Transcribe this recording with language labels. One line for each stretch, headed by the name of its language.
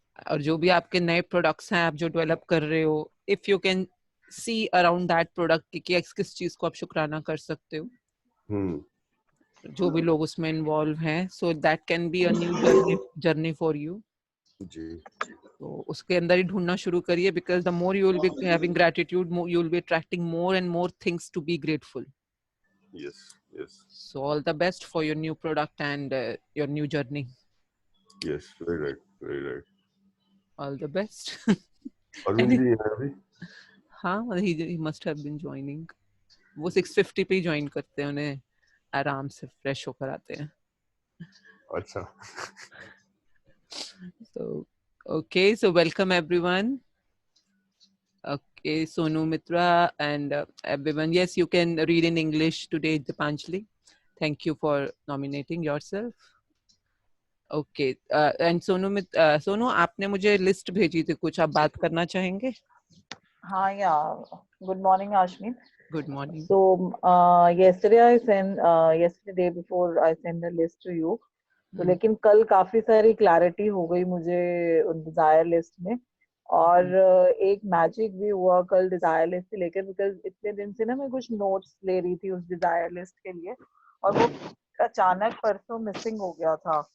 Hindi: और जो भी आपके नए प्रोडक्ट्स हैं आप जो डेवलप कर रहे हो,
English: if you can see around that product
Hindi: कि किस चीज को आप शुक्राना कर सकते हो, जो भी लोग उसमें इन्वॉल्व हैं,
English: So that can be a new journey for you.
Hindi: जी। तो उसके अंदर ही ढूंढना शुरू करिए,
English: Because the more you will be having gratitude, you will be attracting more and more things to be grateful. Yes, yes. So all the best for your new product and your new journey. Yes, very right, very right. All the best.
Hindi: Arvind ji हैं अभी?
English: हाँ, he must have been joining.
Hindi: वो 6:50 पे ही join करते हैं, उन्हें आराम से फ्रेश होकर आते हैं. अच्छा.
English: So okay, so welcome everyone. Okay, Sonu Mitra and everyone. Yes, you can read in English today, Dipanjali. Thank you for nominating yourself.
Hindi: Okay, and Sonu आपने मुझे लिस्ट भेजी थी, कुछ आप बात करना चाहेंगे?
English: हाँ, yeah. Good morning, Ashmin. Good morning. So yesterday before I sent the list to you.
Hindi: तो लेकिन कल काफी सारी क्लैरिटी हो गई मुझे उन डिजायर लिस्ट में, और एक मैजिक भी हुआ कल डिजायर लिस्ट से लेकर, बिकॉज इतने दिन से ना मैं कुछ नोट्स ले रही थी उस डिजायर लिस्ट के लिए, और वो अचानक परसों मिसिंग हो गया था।